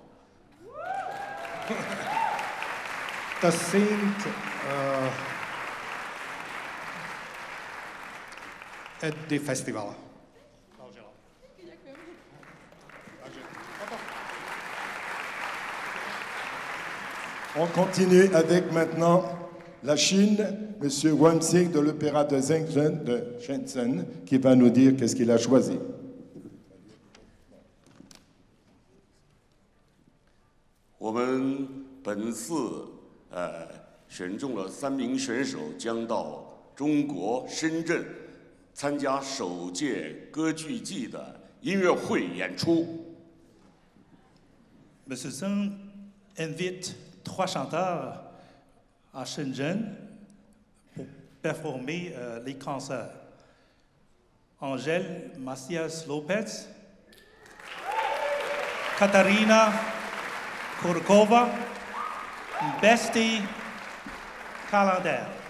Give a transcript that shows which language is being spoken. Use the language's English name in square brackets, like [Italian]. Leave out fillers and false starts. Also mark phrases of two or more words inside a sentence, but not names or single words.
[English] to sing at the festival. [French] On continue avec maintenant la Chine, M. Wan Xing de l'Opéra de Shenzhen, qui va nous dire qu'est-ce qu'il a choisi. [Chinese] 我们本次选中了3名选手，将到中国深圳参加首届歌剧季的音乐会演出。 [French] Monsieur Zheng invite 3 chanteurs à Shenzhen pour performer les concerts. Angèle Macias Lopez, Katarina Kurkova, Besti Calendar.